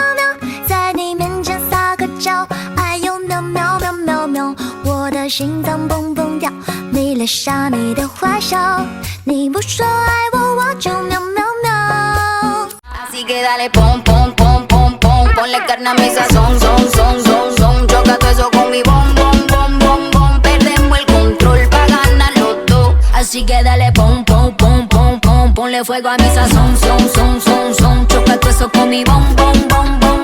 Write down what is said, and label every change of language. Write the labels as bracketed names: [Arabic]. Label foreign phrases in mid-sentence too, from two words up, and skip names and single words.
[Chinese] 喵，在你面前撒个娇，哎呦喵喵喵喵喵，我的心脏蹦蹦跳，迷恋上你的坏笑，你不说爱我，我就喵喵喵。 [Spanish] Así que dale pom pom pom pom pom, ponle carne a mi sazón, son son son son, choca todo eso con mi bom bom bom bom bom, perdemos el control pa ganar los dos. Así que dale pom pom pom pom pom, ponle fuego a mi sazón, son son son son, choca todo eso con mi bom bom bom